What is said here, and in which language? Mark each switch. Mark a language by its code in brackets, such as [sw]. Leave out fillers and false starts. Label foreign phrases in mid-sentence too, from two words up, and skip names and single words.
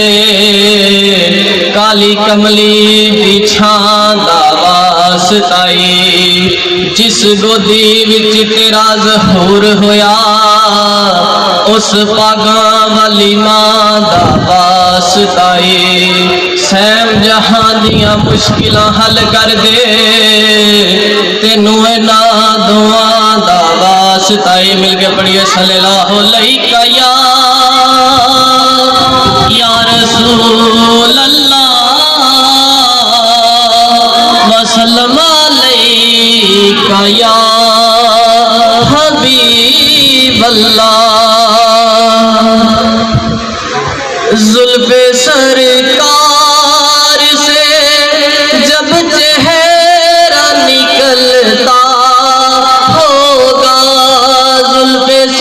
[pa] ਕਾਲੀ ਕਮਲੀ ਦੀ ਛਾਂ ਦਾ ਵਾਸਤਾਈ, ਜਿਸ ਗੋਦੀ ਵਿਚ ਤੇਰਾ ਜ਼ਹੂਰ ਹੋਇਆ, ਉਸ ਪਾਗਾਂ ਵਾਲੀ ਮਾਂ ਦਾ ਵਾਸਤਾਈ, ਸੈਮ ਜਹਾਂ ਦੀਆਂ ਮੁਸ਼ਕਿਲਾਂ ਹੱਲ ਕਰ ਦੇ, ਤੈਨੂੰ ਇਨ੍ਹਾਂ ਦੁਆਂ ਦਾ ਵਾਸਤਾਈ। [ur] مل کے پڑھیے [ar] صلى الله عليك يا رسول الله وسلم عليك يا حبيب الله. [ur] زلفِ سرکار سے جب چہرہ نکلتا ہوگا، زلفِ